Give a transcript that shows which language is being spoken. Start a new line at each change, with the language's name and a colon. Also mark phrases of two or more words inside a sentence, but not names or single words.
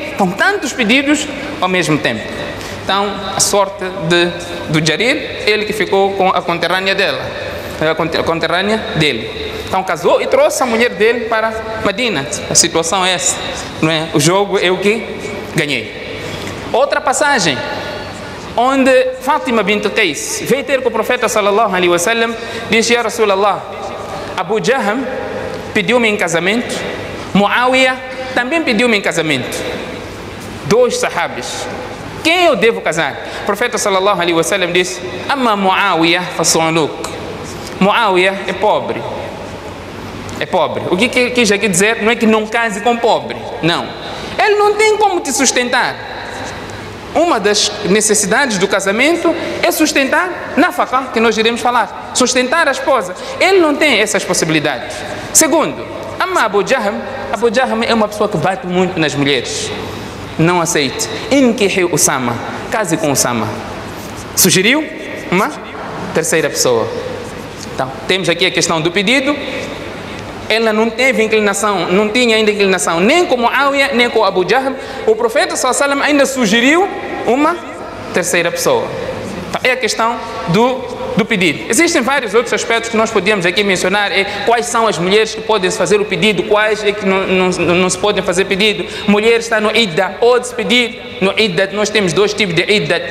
Portuguese: Então, tantos pedidos ao mesmo tempo. Então, a sorte do Jarir, ele que ficou com a conterrânea dele. Então, casou e trouxe a mulher dele para Medina. A situação é essa. Não é? O jogo eu que ganhei. Outra passagem, onde Fátima bint Qais veio ter com o profeta
Arabic: صلى الله عليه وسلم,
Portuguese: disse,
Arabic: يا رسول الله,
Portuguese: Abu Jahm pediu-me em casamento, Muawiyah também pediu-me em casamento. 2 sahabis. Quem eu devo casar? O profeta
Arabic: صلى الله عليه وسلم
Portuguese: disse,
Arabic: أما معاوية فصعلوك.
Portuguese: Muawiyah é pobre. É pobre. O que quis aqui dizer não é que não case com pobre. Não. Ele não tem como te sustentar. Uma das necessidades do casamento é sustentar nafaqah, que nós iremos falar. Sustentar a esposa. Ele não tem essas possibilidades. Segundo, Amma Abu Jahm é uma pessoa que bate muito nas mulheres. Não aceite.
Arabic: انكحي أسامة.
Portuguese: Case com Usama. Sugeriu uma terceira pessoa. Então, temos aqui a questão do pedido. Ela não teve inclinação, não tinha ainda inclinação nem com Muawiyah, nem com Abu Jahm. O profeta
Arabic: صلى الله عليه وسلم
Portuguese: ainda sugeriu uma terceira pessoa. Então, é a questão do pedido. Existem vários outros aspectos que nós podíamos aqui mencionar. Quais são as mulheres que podem fazer o pedido, quais é que não se podem fazer pedido. Mulher está no idda, pode-se pedir. No idda nós temos 2 tipos de idda.